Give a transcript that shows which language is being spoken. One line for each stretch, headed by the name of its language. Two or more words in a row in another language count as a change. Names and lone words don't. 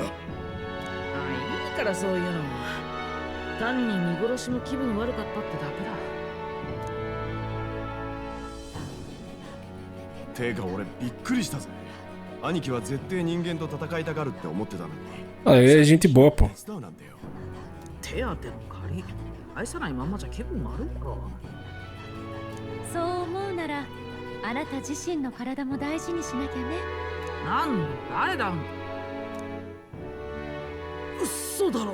Japanese: う。いいからそういうの。単に見殺しの気分悪かったってだけだ。てか俺びっくりしたぜ。兄貴は絶対人間と戦いたがるって思ってたのに。
Portuguese: Ah, ele é gente boa, pô.
Japanese: 手伝うなんてよ。手当ての借り愛さないまんまじゃ気分悪いか。そう思うならあなた自身の体も大事にしなきゃね。なんで誰だ。嘘だろ。